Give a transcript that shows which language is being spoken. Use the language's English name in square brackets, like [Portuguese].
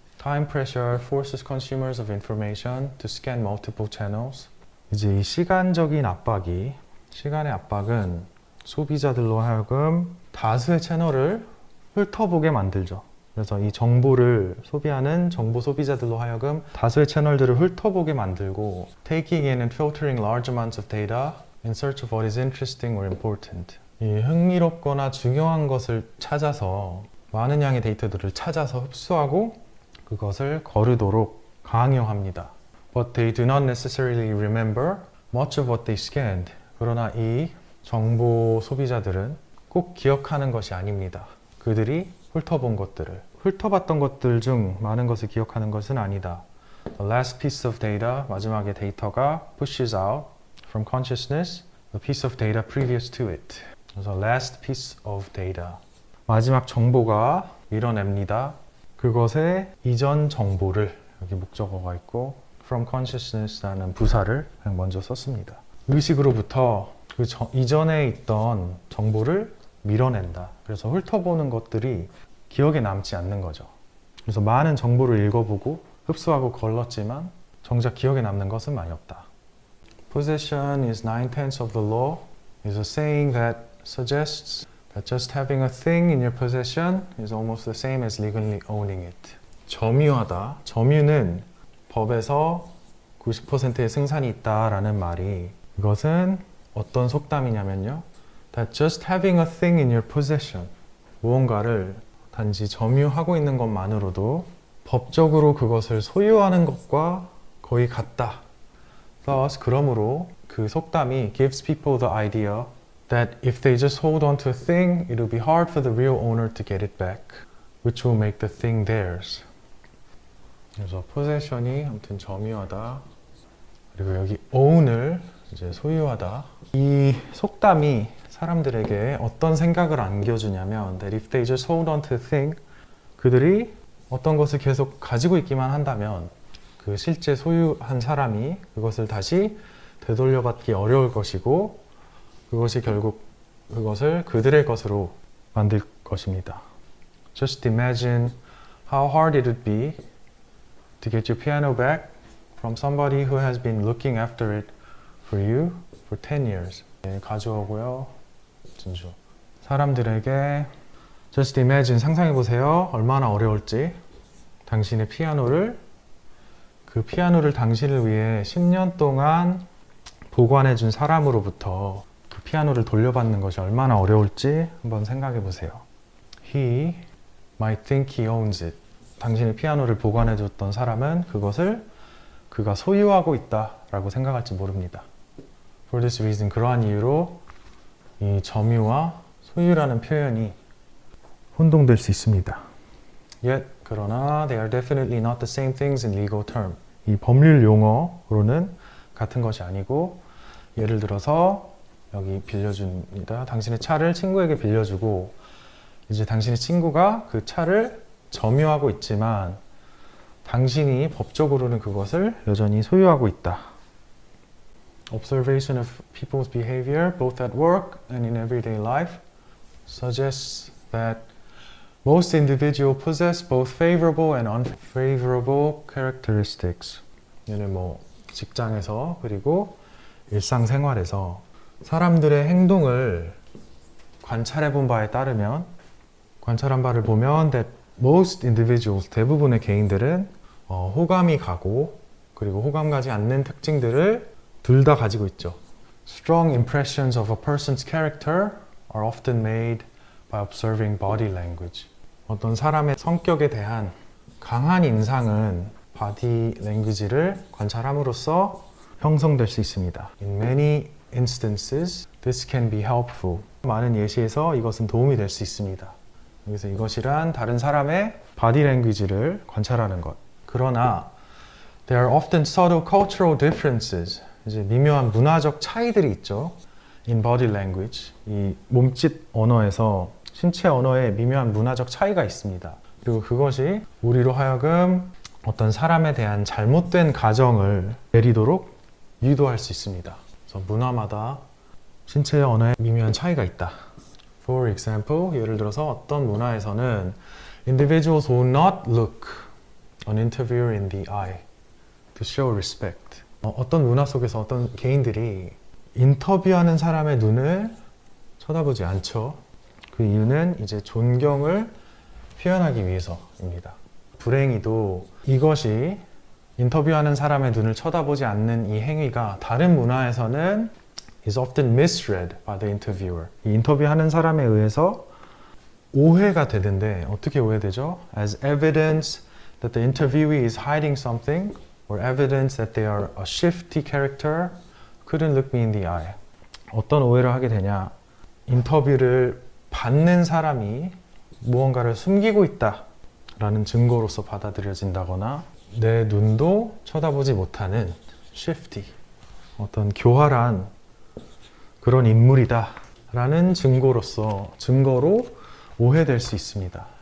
[English] Time pressure forces consumers of information to scan multiple channels. [Korean] 이제 이 시간의 압박은 소비자들로 하여금 다수의 채널을 훑어보게 만들죠. 그래서 이 정보를 소비하는 정보 소비자들로 하여금 다수의 채널들을 훑어보게 만들고 [English] taking in and filtering large amounts of data in search of what is interesting or important. [Korean] 이 흥미롭거나 중요한 것을 찾아서 많은 양의 데이터들을 찾아서 흡수하고 그것을 거르도록 강요합니다. [English] But they do not necessarily remember much of what they scanned. [Korean] 그러나 이 정보 소비자들은 꼭 기억하는 것이 아닙니다. 그들이 훑어봤던 것들 중 많은 것을 기억하는 것은 아니다. [English] The last piece of data, [Korean] 마지막에 데이터가 [English] pushes out from consciousness the piece of data previous to it. [Korean] 그래서 [English] last piece of data, [Korean] 마지막 정보가 밀어냅니다. 그것의 이전 정보를, 여기 목적어가 있고 [English] from consciousness [Korean] 라는 부사를 그냥 먼저 썼습니다. 의식으로부터 그 이전에 있던 정보를 밀어낸다. 그래서 훑어보는 것들이 기억에 남지 않는 거죠. 그래서 많은 정보를 읽어보고 흡수하고 걸렀지만 정작 기억에 남는 것은 많이 없다. [English] Possession is 9/10 of the law is a saying that suggests that just having a thing in your possession is almost the same as legally owning it. [Korean] 점유하다. 점유는 법에서 90%의 승산이 있다라는 말이, 이것은 어떤 속담이냐면요. [English] That just having a thing in your possession, [Korean] 무언가를 단지 점유하고 있는 것만으로도 법적으로 그것을 소유하는 것과 거의 같다. [English] Thus, [Korean] 그러므로 그 속담이 [English] gives people the idea that if they just hold on to a thing, it'll be hard for the real owner to get it back, which will make the thing theirs. [Korean] 그래서 possession이 아무튼 점유하다. 그리고 여기 own을 이제 소유하다. 이 속담이 사람들에게 어떤 생각을 안겨주냐면 [English] that if they just hold on to a thing, [Korean] 그들이 어떤 것을 계속 가지고 있기만 한다면 그 실제 소유한 사람이 그것을 다시 되돌려받기 어려울 것이고 그것이 결국 그것을 그들의 것으로 만들 것입니다. [English] Just imagine how hard it would be to get your piano back from somebody who has been looking after it for you for 10 years. [Korean] 네, 가져오고요. 진주. 사람들에게 [English] Just imagine, [Korean] 상상해보세요. 얼마나 어려울지. 당신의 피아노를 그 피아노를 당신을 위해 10년 동안 보관해준 사람으로부터 그 피아노를 돌려받는 것이 얼마나 어려울지 한번 생각해보세요. [English] He might think he owns it. [Korean] 당신의 피아노를 보관해줬던 사람은 그것을 그가 소유하고 있다라고 생각할지 모릅니다. [English] For this reason, [Korean] 그러한 이유로 이 점유와 소유라는 표현이 혼동될 수 있습니다. [English] Yet, [Korean] 그러나 [English] they are definitely not the same things in legal term. [Korean] 이 법률 용어로는 같은 것이 아니고 예를 들어서 여기 빌려줍니다. 당신의 차를 친구에게 빌려주고 이제 당신의 친구가 그 차를 점유하고 있지만 당신이 법적으로는 그것을 여전히 소유하고 있다. [English] Observation of people's behavior both at work and in everyday life suggests that most individuals possess both favorable and unfavorable characteristics. [Korean] 얘는 뭐 직장에서 그리고 일상생활에서 사람들의 행동을 관찰해 본 바에 따르면 관찰한 바를 보면 [English] that most individuals, [Korean] 대부분의 개인들은 호감이 가고 그리고 호감 가지 않는 특징들을 둘 다 가지고 있죠. [English] Strong impressions of a person's character are often made by observing body language. [Korean] 어떤 사람의 성격에 대한 강한 인상은 바디 랭귀지를 관찰함으로써 형성될 수 있습니다. [English] In many instances, this can be helpful. [Korean] 많은 예시에서 이것은 도움이 될 수 있습니다. 여기서 이것이란 다른 사람의 바디 랭귀지를 관찰하는 것. 그러나 [English] there are often subtle cultural differences. [Korean] 이제 미묘한 문화적 차이들이 있죠. [English] In body language, [Korean] 이 몸짓 언어에서 신체 언어에 미묘한 문화적 차이가 있습니다. 그리고 그것이 우리로 하여금 어떤 사람에 대한 잘못된 가정을 내리도록 유도할 수 있습니다. 그래서 문화마다 신체 언어에 미묘한 차이가 있다. [English] For example, [Korean] 예를 들어서 어떤 문화에서는 [English] individuals will not look an interviewer in the eye to show respect. [Korean] 어떤 문화 속에서 어떤 개인들이 인터뷰하는 사람의 눈을 쳐다보지 않죠. 그 이유는 이제 존경을 표현하기 위해서입니다. 불행히도 이것이 인터뷰하는 사람의 눈을 쳐다보지 않는 이 행위가 다른 문화에서는 [English] is often misread by the interviewer. [Korean] 이 인터뷰하는 사람에 의해서 오해가 되는데 어떻게 오해되죠? [English] As evidence that the interviewee is hiding something or evidence that they are a shifty character couldn't look me in the eye. [Korean] 어떤 오해를 하게 되냐? 인터뷰를 받는 사람이 무언가를 숨기고 있다라는 증거로서 받아들여진다거나 내 눈도 쳐다보지 못하는 shifty, 어떤 교활한 그런 인물이다라는 증거로 오해될 수 있습니다.